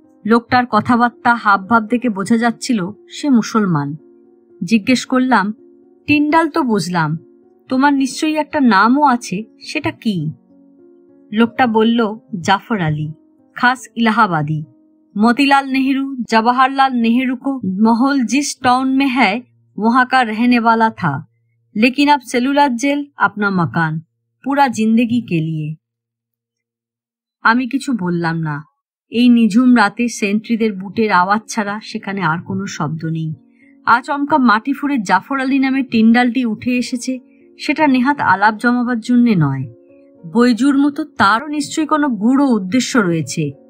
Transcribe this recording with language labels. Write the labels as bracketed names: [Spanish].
[Bangla] লোকটার কথাবার্তা হাবভাব দেখে বোঝা যাচ্ছিল সে মুসলমান। জিজ্ঞেস করলাম, টিন্ডাল তো বুঝলাম, তোমার নিশ্চয়ই একটা নামও আছে, সেটা কি? লোকটা বলল, জাফর আলী, খাস इलाहाबादी। [Hindi] मोतीलाल नेहरू, जवाहरलाल नेहरू को महल जिस टाउन में है वहां का रहने वाला था, लेकिन अब सेलुलर जेल अपना मकान, पूरा जिंदगी के लिए। [Bangla] আমি কিছু বললাম না। এই নিঝুম রাতে সেন্ট্রিদের বুটের আওয়াজ ছাড়া সেখানে আর কোনো শব্দ নেই। আচমকা মাটি ফুঁড়ে জাফর আলী নামে টিন্ডালটি উঠে এসেছে, সেটা নেহাত আলাপ জমাবার জন্যে নয়। বৈজুর মতো তারও নিশ্চয়ই কোনো গূঢ় উদ্দেশ্য রয়েছে।